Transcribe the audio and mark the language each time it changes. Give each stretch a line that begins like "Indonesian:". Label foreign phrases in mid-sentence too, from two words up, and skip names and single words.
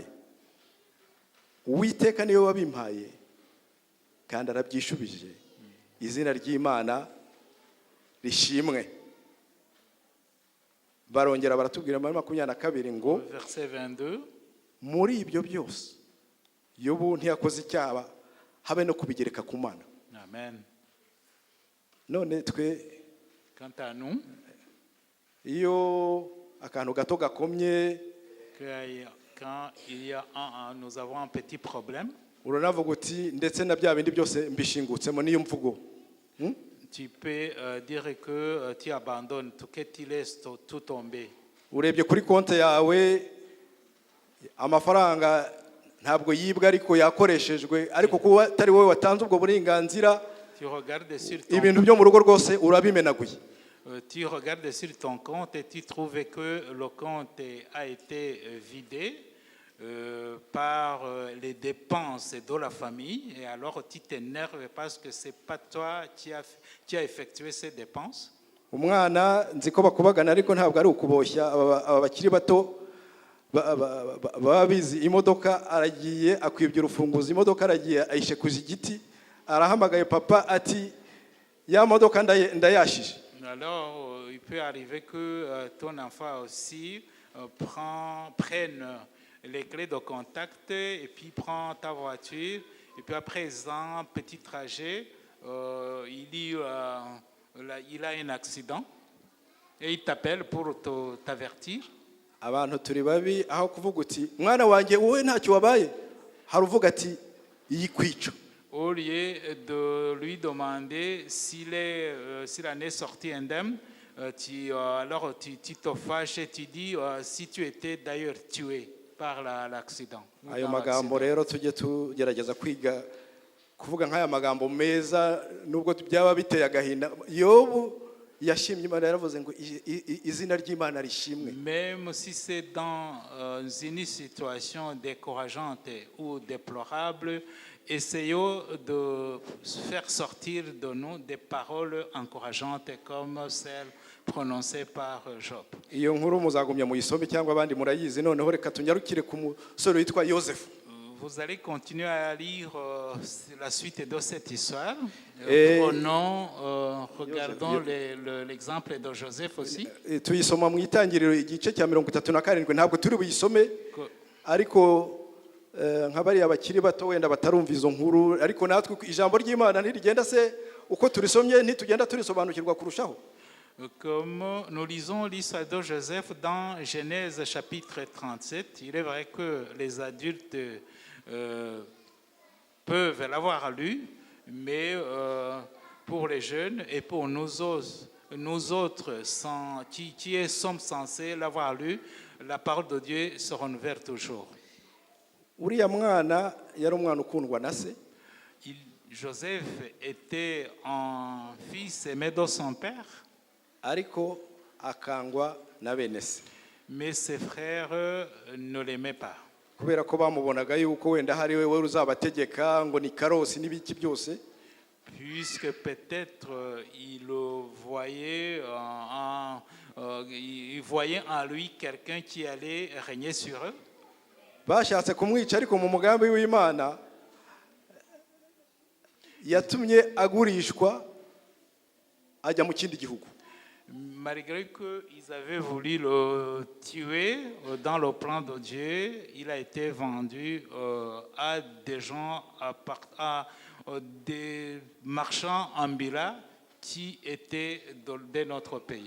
Kinyarwanda: Uwiteka niwe wabimpaye kandi arabyishubije, izina ry'Imana rishimwe. Barongera baratubwira muri 22 ngo
French: Verset 22,
Kinyarwanda: muri ibyo byose Yobu ntiyakoze icyaha habe no kubigereka ku Mana. Amen. None twe
French: Quant à nous,
Kinyarwanda: iyo akantu gato gakomye
French: quand il y a nous avons un petit problème,
Kinyarwanda: uranavuga uti ndetse na bya bindi byose mbishingutsemo niyo mvugo.
French: tu peux dire que tu abandonnes, que tu laisses tout tomber.
Kinyarwanda: Urebye kuri konte yawe amafaranga ntabwo yibwa ariko yakoreshejwe, ariko kuba atari wowe watanze ubwo burenganzira,
French: Tu regardes sur
Kinyarwanda: ibintu byo mu rugo rwose urabimenaguye.
French: tu regardes sur ton compte et tu trouves que le compte a été vidé par les dépenses de la famille, et alors tu t'énerves parce que c'est pas toi qui a effectué ces dépenses.
Kinyarwanda: Umwana nzi ko bakubagana ariko ntabwo ari ukuboshya. Aba bakiri bato baba bizi imodoka, aragiye akwibye urufunguzo, imodoka aragiye ayishekuza igiti, arahamagaye papa ati ya modoka ndayashije.
French: Alors il peut arriver que ton enfant aussi prenne les clés de contact et puis prend ta voiture, et puis après un petit trajet, il a un accident et il t'appelle pour t'avertir.
Kinyarwanda: Abantu turi babi, aho kuvuga uti mwana wanjye wowe ntacyo wabaye, haruvuga ati yikwica.
French: Au lieu de lui demander s'il en est sorti indemne, alors tu te fâches et tu dis si tu étais d'ailleurs tué par l'accident.
Kinyarwanda: Ayo magambo rero tujye tugerageza kwiga kuvuga nk'aya magambo meza nubwo byaba biteye agahinda. Yobu yashimye Imana, yaravuze ngo izina ry'Imana rishimwe.
French: Même si c'est dans une situation décourageante ou déplorable, essayons de faire sortir de nous des paroles encourageantes comme celles prononcées par Job.
Kinyarwanda: Iyo nkuru muzagumya mu isombe cyangwa abandi murayizi. Noneho reka tunyarukire ku musore witwa Yosefu.
French: Vous allez continuer à lire la suite de cette histoire. Et- Regardons l'exemple de Joseph aussi.
Kinyarwanda: tuyisoma mu itangiriro igice cya 37 ntabwo turi buyisome
French: Que-
Kinyarwanda: ariko nka bariya bakiri bato wenda batarumva izo nkuru ariko natwe ijambo ry'Imana ntirigenda se uko turisomye ntitugenda turisobanukirwa kurushaho.
French: Comme nous lisons l'histoire de Joseph dans Genèse chapitre 37, il est vrai que les adultes peuvent l'avoir lu, mais pour les jeunes et pour nous autres qui sommes censés l'avoir lu, la parole de Dieu se renouvelle toujours.
Kinyarwanda: Uriya mwana yari umwana ukundwa na se.
French: Joseph était un fils aimé de son père,
Kinyarwanda: ariko akangwa na bene se
French: mais ses frères ne l'aimaient pas.
Kinyarwanda: kubera ko bamubonaga yuko wenda hari we uzabategeka ngo ni karosi n'ibiki byose,
French: Puisque peut-être il voyait en lui quelqu'un qui allait régner sur eux.
Kinyarwanda: bashatse kumwica ariko mu mugambi w'Imana yatumye agurishwa ajya mu kindi gihugu.
French: Malgré qu'ils avaient voulu le tuer dans le plan de Dieu, il a été vendu à des gens, à des marchands ambulants qui étaient de notre pays.